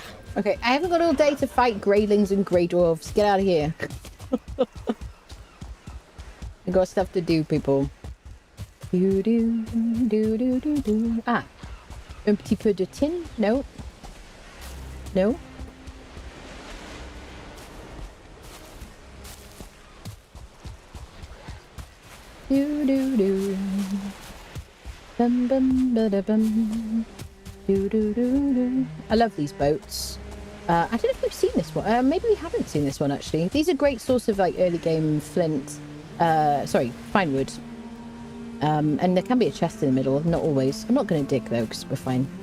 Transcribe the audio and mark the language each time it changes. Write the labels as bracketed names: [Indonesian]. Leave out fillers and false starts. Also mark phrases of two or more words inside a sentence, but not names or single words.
[English] Okay, I haven't got all day to fight greylings and grey dwarves. Get out of here. I got stuff to do, people. Do do do do do do. [French] Ah, un petit peu de tin? [English] No. No. Do do do. Bum bum ba da bum. Do do do do. I love these boats. I don't know if we've seen this one. Maybe we haven't seen this one actually. These are great source of like early game flint. Sorry, fine wood. And there can be a chest in the middle. Not always. I'm not going to dig though because we're fine.